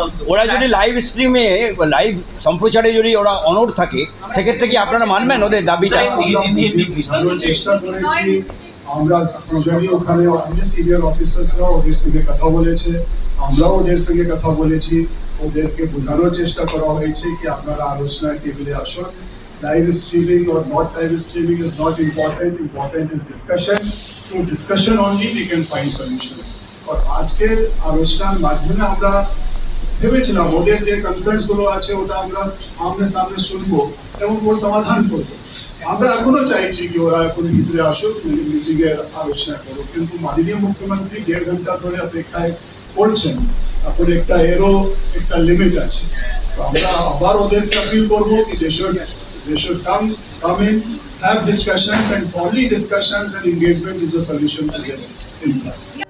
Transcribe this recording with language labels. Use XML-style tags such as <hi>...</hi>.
<bn>ওরা যদি live স্ট্রিমে live সম্প্রচারে যদি ওরা অনড় থাকে সেক্ষেত্রে কি আপনারা মানবেন ওদের দাবিটা? চেষ্টা করেছি আমরা প্রোগ্রামে, ওখানে অনেক সিনিয়র অফিসার্সরা ওদের সঙ্গে কথা বলেছে, আমরাও ওদের সঙ্গে কথা বলেছি, ওদেরকে বোঝানোর চেষ্টা করা হয়েছে কি আপনারা আলোচনার টেবিলে আসুন।</bn> <en>Live streaming or not live streaming is not important. Important is discussion. Through discussion only we can find solutions.</en> <bn>और আজকের আলোচনার মাধ্যমে আমরা ভেবেছিলাম ওদের যে কনসার্নস গুলো আছে ওটা আমরা আমনে সামনে শুনবো এবং ওর সমাধান করবো। আমরা এখনো চাইছি কি ওরা এখন ভিতরে আসুক, মিটিংয়ে আলোচনা করুক, কিন্তু মাননীয় মুখ্যমন্ত্রী 1.5 ঘন্টা ধরে অপেক্ষায় করছেন। এখন এরও একটা লিমিট আছে, তো আমরা আবার ওদেরকে আপিল করবো কি</bn> <en>they should come in, have discussions, and only discussions and engagement is the solution to this impasse.</en>